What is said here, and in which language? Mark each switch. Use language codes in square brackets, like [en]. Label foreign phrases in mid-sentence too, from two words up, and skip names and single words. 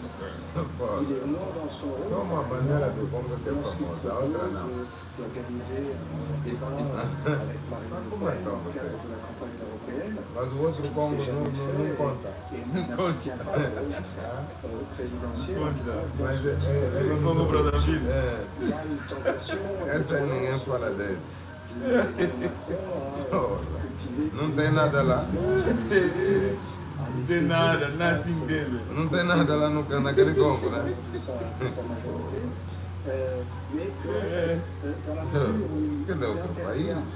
[fr] Il est non dans son rôle d'organiser un débat avec Marine Le Pen dans le cadre de la campagne européenne. Et il n'appartient pas au présidentiel. Il y a une tentation. [pt] Não tem nada lá. Não tem nada, nothing dele. Não tem nada lá naquele Congo, né? Cadê outro país?